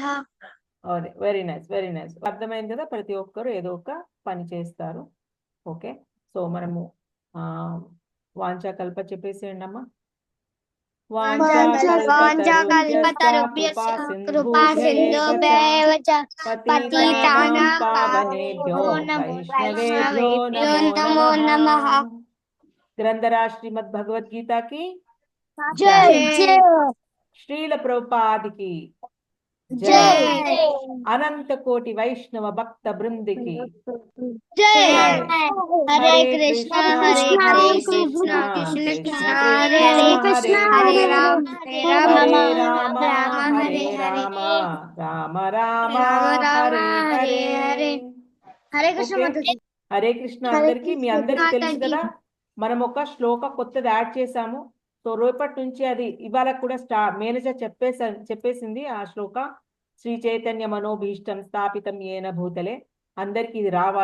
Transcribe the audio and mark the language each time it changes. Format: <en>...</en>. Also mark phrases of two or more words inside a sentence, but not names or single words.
<en>Very nice, very nice.</en> <te>అర్థమైంది కదా, ప్రతి ఒక్కరు ఏదో ఒక పని చేస్తారు.</te> <en>okay, so</en> <te>మనము వాంఛాకల్ప చెప్పేసేయండి అమ్మా.</te> <sa>వాంఛాకల్పతరుభ్యశ్చ కృపా సింధుభ్యైవ చ పతితానాం పావనేభ్యో వైష్ణవేభ్యో నమో నమః.</sa> <hi>ग्रंथरा श्रीमद् भगवद्गीता की जय जय.</hi> <te>శ్రీల ప్రభుపాదికి జై. అనంత కోటి వైష్ణవ భక్త బృందికి</te> <sa>జై. హరే కృష్ణ హరే కృష్ణ కృష్ణ కృష్ణ హరే కృష్ణ హరే రామ హరే రామ రామ హరే హరే రామ రామ హరే హరే హరే. హరే కృష్ణ మాతాజీ. హరే కృష్ణ.</sa> <te>అందరికి మీ అందరికి తెలుసు కదా, మనం ఒక శ్లోక కొత్తది యాడ్ చేసాము. సో రేపటి నుంచి అది ఇవాళ కూడా మేనేజర్ చెప్పేసింది ఆ శ్లోక.</te> <sa>శ్రీ చైతన్య మనోభీష్టం స్థాపితం ఏన భూతలే.</sa> <te>అందరికి ఇది రావాలి.</te>